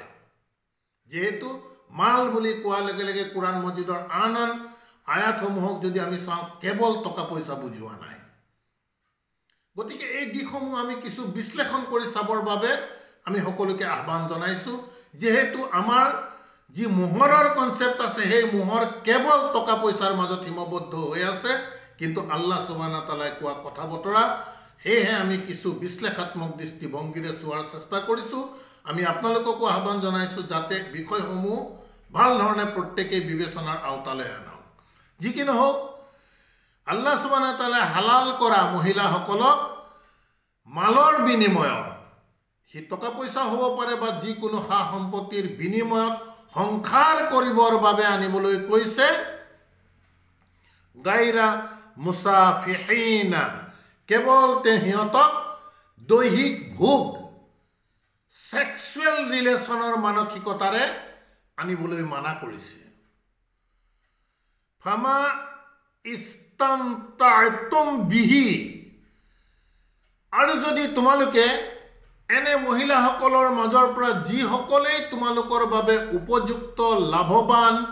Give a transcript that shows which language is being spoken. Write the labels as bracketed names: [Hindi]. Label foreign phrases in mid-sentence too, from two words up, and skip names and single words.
[Assamese] যেহেতু মাল বুলি কোৱাৰ লগে লগে কোৰআন মজিদৰ আন আন আয়াতসমূহক যদি আমি চাওঁ কেৱল টকা পইচা বুজোৱা নাই। গতিকে এই দিশসমূহ আমি কিছু বিশ্লেষণ কৰি চাবৰ বাবে আমি সকলোকে আহ্বান জনাইছোঁ যেহেতু আমাৰ যি মোহৰৰ কনসেপ্ট আছে সেই মোহৰ কেৱল টকা পইচাৰ মাজত সীমাবদ্ধ হৈ আছে কিন্তু [Arabic] الله سبحانه وتعالى [Assamese] কোৱা কথা বতৰা সেয়েহে আমি কিছু বিশ্লেষাত্মক দৃষ্টিভংগীৰে চোৱাৰ চেষ্টা কৰিছোঁ আমি আপোনালোককো আহ্বান জনাইছোঁ যাতে বিষয়সমূহ ভাল ধৰণে প্ৰত্যেকেই বিবেচনাৰ আওতালৈ আনক যি কি নহওক [Arabic] الله سبحانه وتعالى [Assamese] হালাল কৰা মহিলাসকলক মালৰ বিনিময়ত হি টকা পইচা হ'ব পাৰে বা যিকোনো সা সম্পত্তিৰ বিনিময়ত সংসাৰ কৰিবৰ বাবে আনিবলৈ কৈছে [Arabic] غير مسافحين [Assamese] কেৱল সিহঁতক দৈহিক ভোগ [English] sexual relation [Assamese] মানসিকতাৰে আনিবলৈ মানা কৰিছে [Arabic] فما استمتعتم به [Assamese] আৰু যদি তোমালোকে এনে মহিলাসকলৰ মাজৰ পৰা যিসকলেই তোমালোকৰ বাবে উপযুক্ত লাভৱান